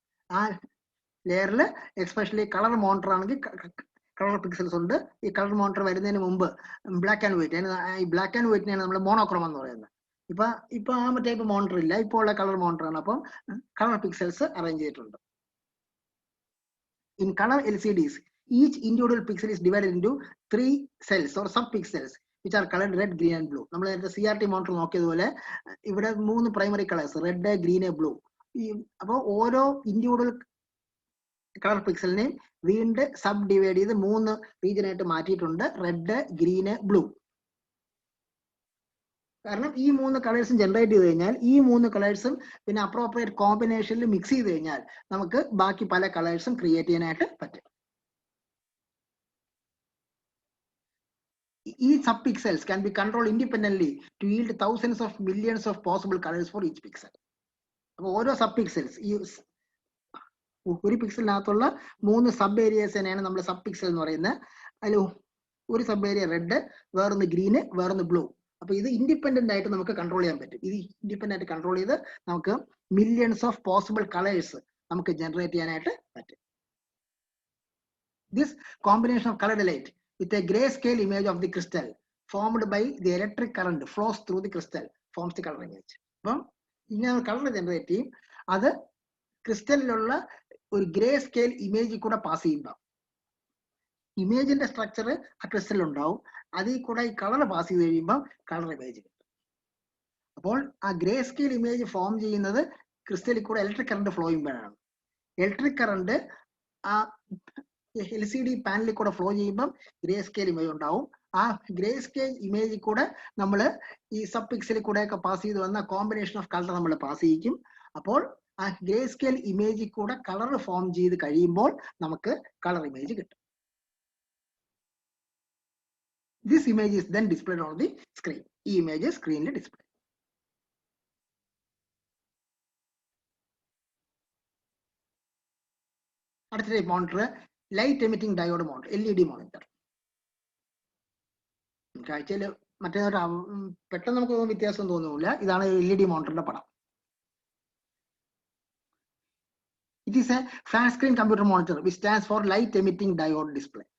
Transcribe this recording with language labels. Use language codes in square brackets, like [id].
[ml] ആ ലെയറിൽ especially colour monitor ആണെങ്കിൽ കളർ പിക്സൽസ് ഉണ്ട്. ഈ കളർ മോണിറ്റർ വരുന്നതിന് മുമ്പ് ബ്ലാക്ക് ആൻഡ് വൈറ്റ്, ഈ ബ്ലാക്ക് ആൻഡ് വൈറ്റിനെയാണ് നമ്മൾ മോണോക്രോം എന്ന് പറയുന്നത്. ഇപ്പൊ ആ ടൈപ്പ് മോണിറ്റർ ഇല്ല, ഇപ്പോൾ ഉള്ള കളർ മോണിറ്റർ ആണ്. അപ്പം കളർ പിക്സൽസ് അറേഞ്ച് ചെയ്തിട്ടുണ്ട്. [en] In color LCDs, each individual pixel is divided into 3 cells or sub-pixels which are colored red, green and blue. [ml] നമ്മൾ നേരത്തെ CRT മോണിറ്റർ നോക്കിയതുപോലെ ഇവിടെ 3 primary colours red, green, blue. അപ്പോൾ ഓരോ individual colour പിക്സലിനെയും വീണ്ടും sub divide ചെയ്ത് 3 region ആയിട്ട് മാറ്റിയിട്ടുണ്ട്, red, green, blue. കാരണം ഈ 3 കളേഴ്സും ജനറേറ്റ് ചെയ്ത് കഴിഞ്ഞാൽ ഈ 3 കളേഴ്സും പിന്നെ അപ്രോപ്രിയേറ്റ് കോമ്പിനേഷനിൽ മിക്സ് ചെയ്ത് കഴിഞ്ഞാൽ നമുക്ക് ബാക്കി പല കളേഴ്സും ക്രിയേറ്റ് ചെയ്യാനായിട്ട് പറ്റും. [en] Each subpixels can be controlled independently to yield thousands of millions of possible colors for each pixel. [ml] അപ്പോൾ ഓരോ സബ് പിക്സൽസ്, ഈ ഒരു പിക്സലിനകത്തുള്ള 3 സബ് ഏരിയസിനെയാണ് നമ്മൾ സബ് പിക്സൽ എന്ന് പറയുന്നത്. അതിൽ ഒരു സബ് ഏരിയ റെഡ്, വേറൊന്ന് ഗ്രീന്, വേറൊന്ന് ബ്ലൂ. അപ്പൊ ഇത് ഇൻഡിപെൻഡന്റ് ആയിട്ട് നമുക്ക് കൺട്രോൾ ചെയ്യാൻ പറ്റും. ഇത് ഇൻഡിപെൻഡന്റ് ആയിട്ട് കൺട്രോൾ ചെയ്ത് നമുക്ക് മില്യൺസ് ഓഫ് പോസിബിൾ കളേഴ്സ് നമുക്ക് ജനറേറ്റ് ചെയ്യാനായിട്ട് പറ്റും. [en] This combination of colored light with a grayscale image of the crystal formed by the electric current flows through the crystal forms the color image. [ml] അപ്പം ഇങ്ങനെ colour generate ചെയ്യും. അത് ക്രിസ്റ്റലിലുള്ള ഒരു grey scale ഇമേജിൽ കൂടെ pass ചെയ്യുമ്പോൾ ഇമേജിന്റെ structure ആ ക്രിസ്റ്റലിൽ ഉണ്ടാവും. അതിൽ കൂടെ ഈ കളർ പാസ് ചെയ്ത് കഴിയുമ്പോൾ കളർ ഇമേജ് കിട്ടും. അപ്പോൾ ആ ഗ്രേ സ്കെയിൽ ഇമേജ് ഫോം ചെയ്യുന്നത് ക്രിസ്റ്റലിൽ കൂടെ ഇലക്ട്രിക് കറണ്ട് ഫ്ലോ ചെയ്യുമ്പോഴാണ്. ഇലക്ട്രിക് കറണ്ട് ആ LCD പാനലിൽ കൂടെ ഫ്ലോ ചെയ്യുമ്പോൾ ഗ്രേ സ്കെയിൽ ഇമേജ് ഉണ്ടാവും. ആ ഗ്രേ സ്കെയിൽ ഇമേജിൽ കൂടെ നമ്മൾ ഈ സബ് പിക്സലിൽ കൂടെ ഒക്കെ പാസ് ചെയ്ത് വന്ന കോമ്പിനേഷൻ ഓഫ് കളർ നമ്മൾ പാസ് ചെയ്യിക്കും. അപ്പോൾ ആ ഗ്രേ സ്കെയിൽ ഇമേജിൽ കൂടെ കളർ ഫോം ചെയ്ത് കഴിയുമ്പോൾ നമുക്ക് കളർ ഇമേജ് കിട്ടും. [en] This image is then displayed on the screen. [ml] ഈ ഇമേജ് സ്ക്രീനിൽ ഡിസ്പ്ലേ. അടുത്ത monitor light emitting diode monitor, LED monitor. കാഴ്ചയിൽ മറ്റേ പെട്ടെന്ന് നമുക്ക് വ്യത്യാസം തോന്നുന്നില്ല. ഇതാണ് LED മോണിറ്ററിന്റെ പടം. [en] It is a flat screen computer monitor which stands for light emitting diode display.